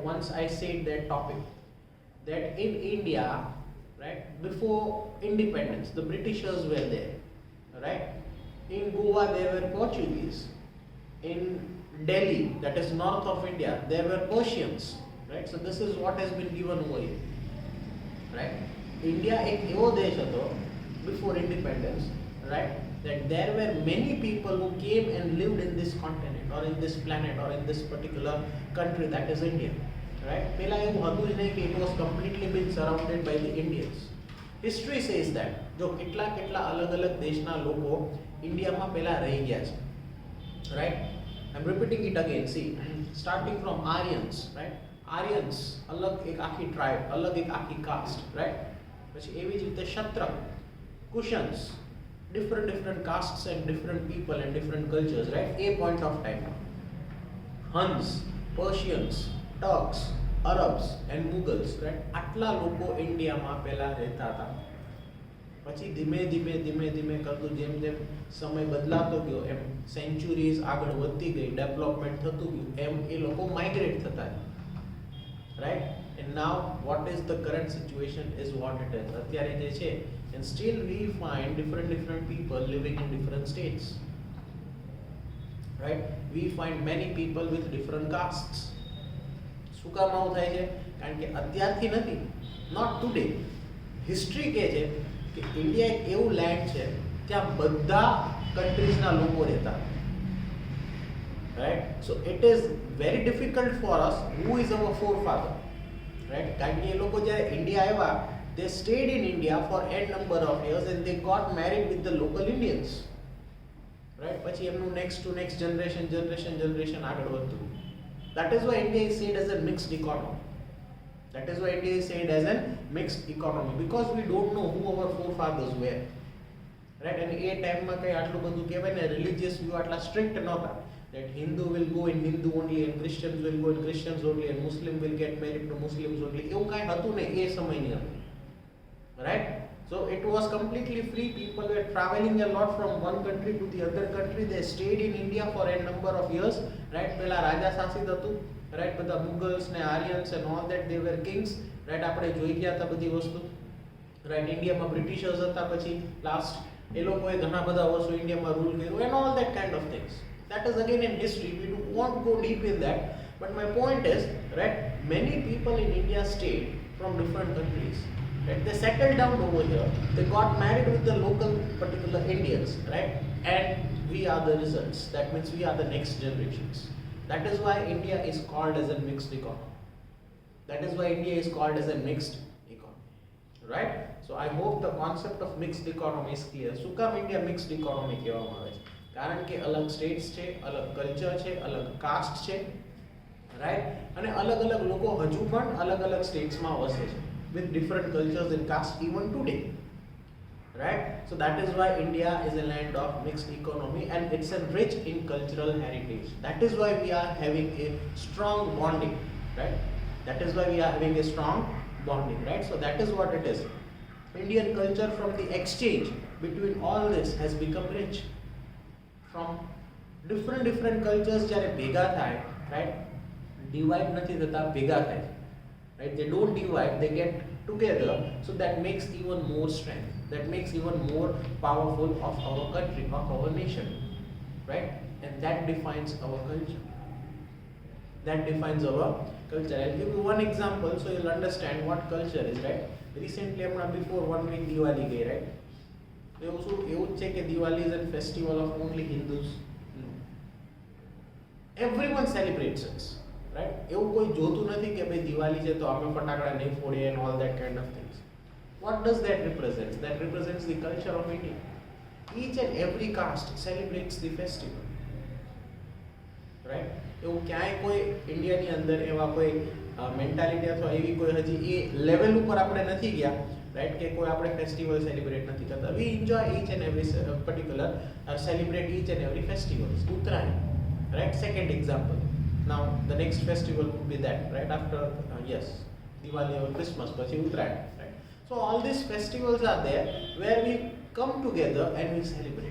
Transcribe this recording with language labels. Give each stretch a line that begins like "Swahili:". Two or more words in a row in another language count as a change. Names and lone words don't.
English: Once I said that topic, that in India, right, before independence, the Britishers were there, right? In Goa, there were Portuguese. In Delhi, that is north of India, there were Persians, right? So this is what has been given over here, right?
Gujarati: India એક એવો દેશ હતો
English: before independence, right? That there were many people who came and lived in this continent or in this planet or in this particular country, that is India, right?
Gujarati: પહેલા એવું હતું જ નહીં કે
English: it was completely been surrounded by the Indians. History says that
Gujarati: જો કેટલા કેટલા અલગ અલગ દેશના લોકો ઇન્ડિયામાં પહેલા રહી ગયા છે,
English: right? I'm repeating it again. See, starting from Aryans, right?
Gujarati: Aryans અલગ એક આખી tribe, અલગ એક આખી
English: caste, right?
Gujarati: પછી એવી જ રીતે
English: Kshatriya, Kushans, different castes and different people and different cultures, right? A point of time. Huns, Persians, Turks, Arabs and Mughals, right?
Gujarati: આટલા લોકો ઇન્ડિયામાં પહેલા રહેતા હતા. પછી ધીમે ધીમે ધીમે ધીમે કરતું જેમ જેમ સમય બદલાતો ગયો એમ સેન્ચુરીઝ આગળ વધતી ગઈ, ડેવલપમેન્ટ થતું ગયું, એમ એ લોકો માઇગ્રેટ થતા,
English: right? And now what is the current situation is what it is.
Gujarati: અત્યારે જે છે,
English: and still we find different people living in different states, right? We find many people with different castes.
Gujarati: શું કામ આવું થાય છે? કારણ કે અત્યારથી નથી,
English: not today.
Gujarati: હિસ્ટ્રી કહે છે કે ઇન્ડિયા એક એવું લેન્ડ છે ત્યાં બધા કન્ટ્રીઝના લોકો રહેતા,
English: right? So it is very difficult for us who is our forefather, right?
Gujarati: કારણ કે એ લોકો જ્યારે ઇન્ડિયા આવ્યા,
English: they stayed in India for n number of years and they got married with the local Indians, right?
Gujarati: પછી એમનું
English: next to next generation
Gujarati: આગળ વધતું.
English: That is why India is seen as a mixed economy. That is why India is said as a mixed economy, because we don't know who our forefathers were. Right?
Gujarati: And એ ટાઈમમાં કઈ આટલું બધું કહેવાય ને
English: religious view
Gujarati: આટલા સ્ટ્રિક્ટ નહોતા.
English: That Hindu will go in Hindu only and Christians will go in Christians only and Muslim will get married to Muslims only.
Gujarati: એવું કાંઈ હતું ને એ સમયની અંદર.
English: Right? So it was completely free. People were traveling a lot from one country to the other country. They stayed in India for a number of years. Right?
Gujarati: પેલા રાજા શાસિત હતું.
English: Right? બધા Mughals ને Aryans and all that, they were kings. Right?
Gujarati: આપણે જોઈ ગયા હતા બધી વસ્તુ. Right? ઇન્ડિયામાં બ્રિટિશર્સ હતા, પછી લાસ્ટ એ લોકોએ ઘણા બધા વર્ષો ઇન્ડિયામાં રૂલ કર્યું
English: and all that kind of things. That is again in history. We won't go deep in that. But my point is, right? Many people in India stayed from different countries. Right? They settled down over here. They got married with the local particular Indians, right? And we are the results. That means we are the next generations. That is why India is called as a mixed economy. That is why India is called as a mixed economy, right? So I hope the concept of mixed economy is clear.
Gujarati: શું કામ India
English: mixed economy
Gujarati: કહેવામાં આવે છે? કારણ કે અલગ સ્ટેટ્સ છે, અલગ કલ્ચર છે, અલગ કાસ્ટ છે, રાઈટ? અને અલગ અલગ લોકો હજુ પણ અલગ અલગ સ્ટેટ્સમાં વસે છે,
English: with different cultures and caste even today, right? So that is why India is a land of mixed economy and it's rich in cultural heritage. That is why we are having a strong bonding, right? That is why we are having a strong bonding, right? So that is what it is. Indian culture, from the exchange between all this, has become rich. From different cultures
Gujarati: જ્યારે ભેગા થાય,
English: right?
Gujarati: Divide નથી થતા, ભેગા થાય.
English: Right? They don't divide, they get together, so that makes even more strength, that makes even more powerful of our country, of our nation, right? And that defines our culture. That defines our culture. I'll give you one example so you'll understand what culture is, right? Recently, before 1 week Diwali gay, right?
Gujarati: એવું જ છે કે
English: Diwali is a festival of only Hindus? No. Everyone celebrates it. Right?
Gujarati: એવું કોઈ જોતું નથી કે ભાઈ દિવાળી છે તો અમે ફટાકડા નહીં ફોડીએ
English: and all that kind of things. What does that represent? That represents the culture of India. Each and every caste celebrates the festival. Right?
Gujarati: એવું ક્યાંય કોઈ ઇન્ડિયાની અંદર એવા કોઈ મેન્ટાલિટી અથવા એવી કોઈ હજી એ લેવલ ઉપર આપણે નથી ગયા, રાઈટ? કે કોઈ આપણે
English: festival celebrate
Gujarati: નથી કરતા.
English: We enjoy each and every particular celebrate each and every festival. ઉત્તરાયણ, right? Second example. Now the next festival would be that, right? After yes, Diwali or Christmas, but Uttarayan, right? So all these festivals are there where we come together and we celebrate.